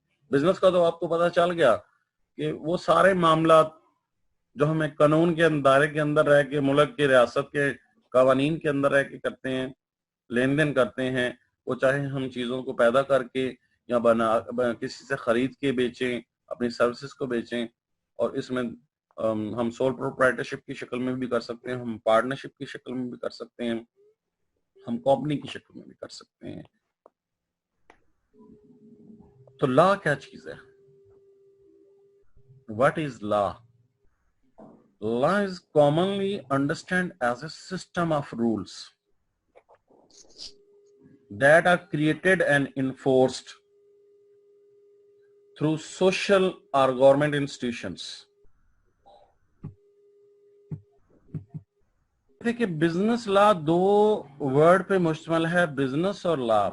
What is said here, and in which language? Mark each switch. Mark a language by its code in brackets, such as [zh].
[ur] Business کا تو آپ کو پتا چل گیا کہ وہ سارے معاملات جو ہمیں قانون کے دائرے کے اندر رہ کے، ملک کے، ریاست کے قوانین کے اندر رہ کے کرتے ہیں، لین دین کرتے ہیں، وہ چاہے ہم چیزوں کو پیدا کر کے یا کسی سے خرید کے بیچیں، اپنی سروسز کو بیچیں، اور اس میں ہم سول پروپرائٹرشپ کی شکل میں بھی کر سکتے ہیں، ہم پارٹنرشپ کی شکل میں بھی کر سکتے ہیں، ہم کمپنی کی شکل میں بھی کر سکتے ہیں. تو لا کیا چیز ہے؟ [en] What is law? Law is commonly understood as a system of rules that are created and enforced through social or government institutions. [ur] دیکھیں بزنس لا دو ورڈ پہ مشتمل ہے، بزنس اور لا.